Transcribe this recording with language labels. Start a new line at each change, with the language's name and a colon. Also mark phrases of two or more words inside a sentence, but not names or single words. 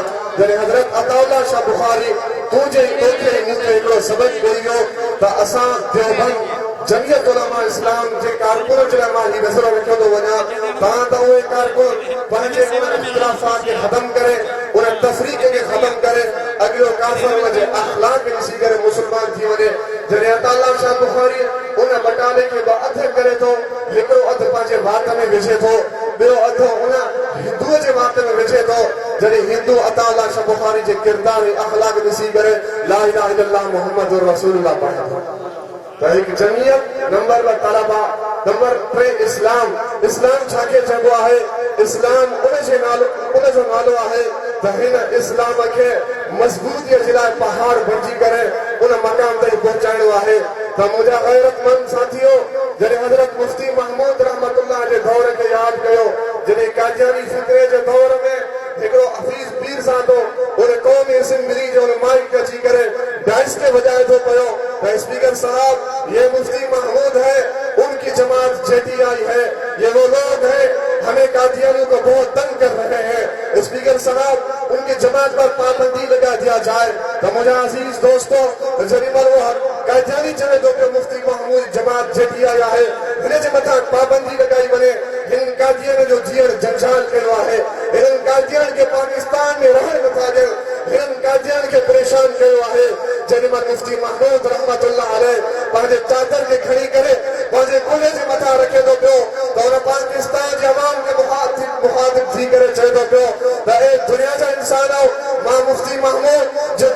Sindhi: जॾहिं हज़रत अताउल्लाह शाह बुखारी तुंहिंजे तोखे मूंखे हिकिड़ो सबक़ ॾेई वियो त असां देवबंद जमीयत उलमा इस्लाम जे कारकुन जे लाइ मां ही नज़रो रखियो थो वञा तव्हां त उहे कारकुन पंहिंजे उन इख़्तिलाफ़ात खे ख़त्म करे, उन तफ़रीक़ खे ख़त्म करे, अॻिलो काफ़िर उन जे अख़लाक खे ॾिसी करे मुस्लमान थी वञे। जॾहिं अताउल्लाह शाह बुखारी उन बटाले खे 2 अध करे थो, हिकिड़ो अधु पंहिंजे वात में विझे थो, ॿियो अधु उन हिंदूअ जे वात में विझे थो। जॾहिं हिंदू अताउल्लाह शाह बुखारी जे किरदार ऐं अख़लाक ॾिसी करे
Arabic: لا إله إلا الله محمد رسول الله
Sindhi: पढ़े थो। त हिकु जमीयत, नंबर 2 तलबा, नंबर 3 इस्लाम। इस्लाम छाखे चइबो आहे? इस्लाम उन जो नालो आहे त हिन इस्लाम खे मज़बूतीअ जे लाइ पहाड़ बणिजी करे उन मक़ाम ताईं पहुचाइणो आहे। त मुंहिंजा गैरतमंद साथियो, जॾहिं हज़रत मुफ्ती महमूद रहमतुल्लाह जे दौर खे यादि कयो, जॾहिं कादियानी फ़िक्रे जे दौर में हिकिड़ो हफ़ीज़ पीर सां तो उन क़ौमी असेंबली जो उन माइक अची करे डाइस के बजाए थो पियो त स्पीकर साहब,
Urdu: یہ مفتی محمود ہے، ان کی جماعت جے ٹی آئی ہے، یہ وہ لوگ ہیں ہمیں قادیانیوں کو بہت تنگ کر رہے ہیں، سپیکر صاحب ان کی جماعت پر پابندی لگا دیا جائے. تو مجھے عزیز دوستوں,
Sindhi: जॾहिं महिल वो कादियानी चवे थो पियो मुफ्ती महमूद जमात जेटीआई आहे, हिन जे मथां पाबंदी लॻाई वञे, हिन कादियान जो जीअण जंजाल कयो आहे, हिन कादियान खे पाकिस्तान में रहण नथा ॾियनि, हिन कादियान खे परेशान कयो आहे। जॾहिं महिल मुफ्ती महमूद
Arabic: رحمة الله عليه
Sindhi: पंहिंजे चादर खे खणी करे पंहिंजे कुल्हे जे मथां रखे थो पियो त उन पाकिस्तान जे अवाम खे मुखातिब थी करे चए थो पियो त ए दुनिया जा इंसानो, मां मुफ्ती महमूद जेको